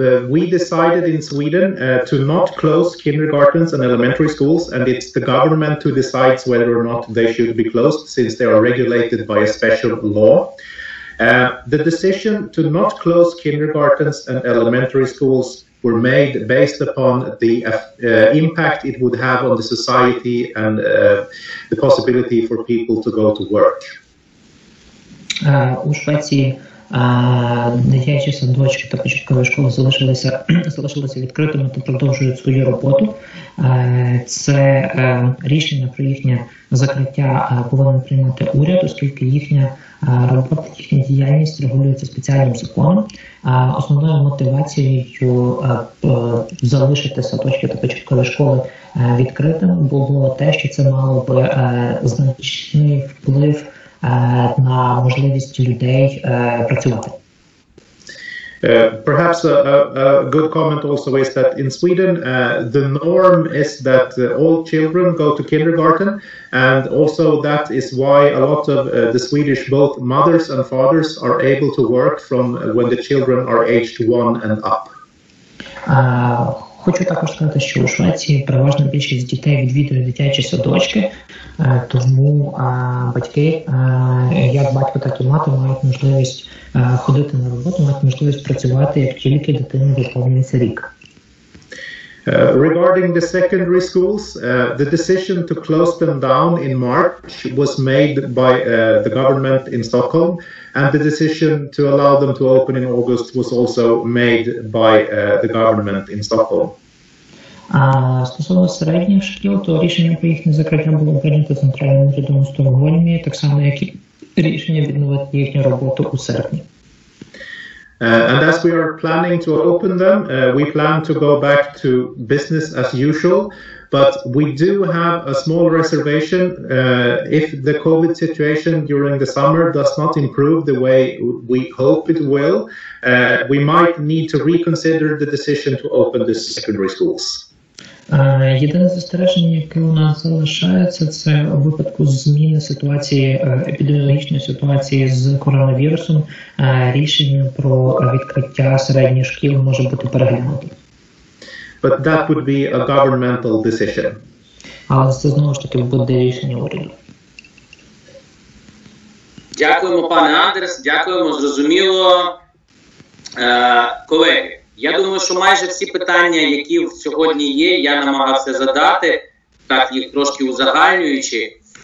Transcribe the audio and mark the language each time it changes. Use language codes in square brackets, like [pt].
[en] We decided in Sweden to not close kindergartens and elementary schools, and it's the government who decides whether or not they should be closed, since they are regulated by a special law. The decision to not close kindergartens and elementary schools were made based upon the impact it would have on the society and the possibility for people to go to work. [uk] У Швеції дитячі садочки та початкові школи залишилися відкритими та продовжують свою роботу. Це рішення про їхнє закриття повинен приймати уряд, оскільки їхня робота, їхня діяльність регулюється спеціальним законом. Основною мотивацією залишити садочки та початкові школи відкритими було те, що це мало би значний вплив на можливість людей працювати. [en] Perhaps a good comment also is that in Sweden the norm is that all children go to kindergarten, and also that is why a lot of the Swedish both mothers and fathers are able to work from when the children are aged 1 and up. [uk] Хочу також сказати, що у Швеції переважна більшість дітей відвідують дитячі садочки, тому батьки, як батько, так і мати, мають можливість ходити на роботу, мають можливість працювати, як тільки дитині виповнюється рік. [en] Regarding the secondary schools, the decision to close them down in March was made by the government in Stockholm, and the decision to allow them to open in August was also made by the government in Stockholm. [uk] Стосовно середніх шкіл, то рішення про їхнє закриття було прийнято центральним урядом у Стокгольмі, так само як і рішення відновити їхню роботу у серпні. [en] And as we are planning to open them, we plan to go back to business as usual, but we do have a small reservation. If the COVID situation during the summer does not improve the way we hope it will, we might need to reconsider the decision to open the secondary schools. [uk] Єдине застереження, яке у нас залишається, це у випадку зміни ситуації, епідеміологічної ситуації з коронавірусом, рішення про відкриття середніх шкіл може бути переглянуто. [en] But that would be a governmental decision. [uk] Але це знову ж таки буде рішення уряду. Дякуємо, пане Андерс, дякуємо, зрозуміло. Колеги, я думаю, що майже всі питання, які сьогодні є, я намагався задати, так їх трошки узагальнюючи.